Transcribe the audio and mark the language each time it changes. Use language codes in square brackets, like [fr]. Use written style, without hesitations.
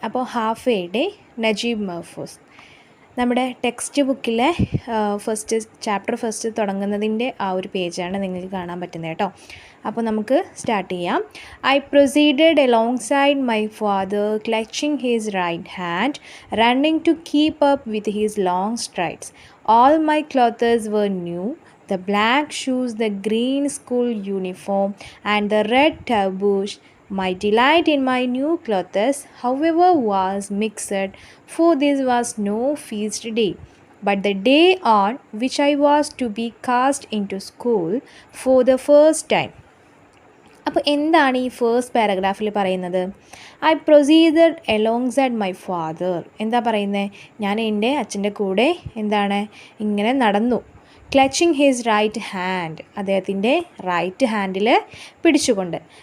[ml] അപ്പോൾ half A day Najeeb മെഹ്ഫൂസ് നമ്മുടെ text ബുക്കിലെ ചാപ്റ്റർ ഫസ്റ്റ് തുടങ്ങുന്നതിൻ്റെ ആ ഒരു പേജാണ് നിങ്ങൾക്ക് കാണാൻ പറ്റുന്നത് കേട്ടോ. അപ്പോൾ നമുക്ക് സ്റ്റാർട്ട് ചെയ്യാം. [en] I proceeded alongside my father clutching his right hand running to keep up with his long strides. All my clothes were new, the black shoes, the green school uniform, and the red tarboosh. My delight in my new clothes, however, was mixed, for this was no feast day, but the day on which I was to be cast into school for the first time. [ml] അപ്പോൾ എന്താണ് ഈ first പാരഗ്രാഫിൽ പറയുന്നത്? [en] I proceeded alongside my father. [ml] എന്താ പറയുന്നത്? ഞാൻ എൻ്റെ അച്ഛൻ്റെ കൂടെ എന്താണ് ഇങ്ങനെ നടന്നു. [en] clutching his right hand, [ml] അദ്ദേഹത്തിൻ്റെ റൈറ്റ് ഹാൻഡിൽ പിടിച്ചുകൊണ്ട്.